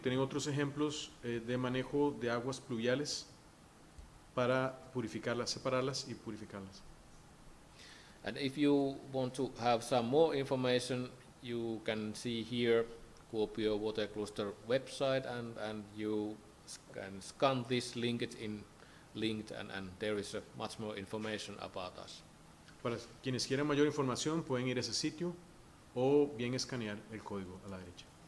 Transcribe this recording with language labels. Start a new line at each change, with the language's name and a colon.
Spanish: Tienen otros ejemplos de manejo de aguas pluviales para purificarlas, separarlas y purificarlas.
English: And if you want to have some more information, you can see here Kuopio Water Cluster website, and you can scan this linked and there is much more information about us.
Spanish: Para quienes quieran mayor información pueden ir a ese sitio o bien escanear el código a la derecha.